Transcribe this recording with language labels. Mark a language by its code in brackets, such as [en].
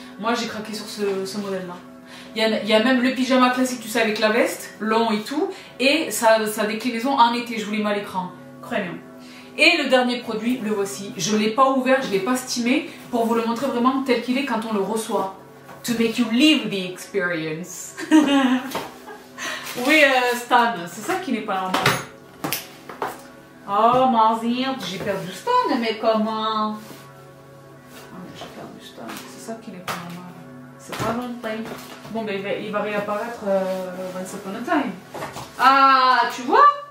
[fr] Moi, j'ai craqué sur ce modèle-là. Il y a même le pyjama classique, tu sais, avec la veste, long et tout. Et sa déclinaison en été, je vous les mets à l'écran. Craignant. Et le dernier produit, le voici. Je ne l'ai pas ouvert, je ne l'ai pas stimé pour vous le montrer vraiment tel qu'il est quand on le reçoit. [en] To make you live the experience. [fr] Oui, Stan, c'est ça qui n'est pas normal. Oh, Marzine, j'ai perdu Stan, mais comment? Oh, j'ai perdu Stan, c'est ça qui n'est pas normal. C'est pas longtemps. Bon, ben il va réapparaître Once Upon a Time. Ah, tu vois?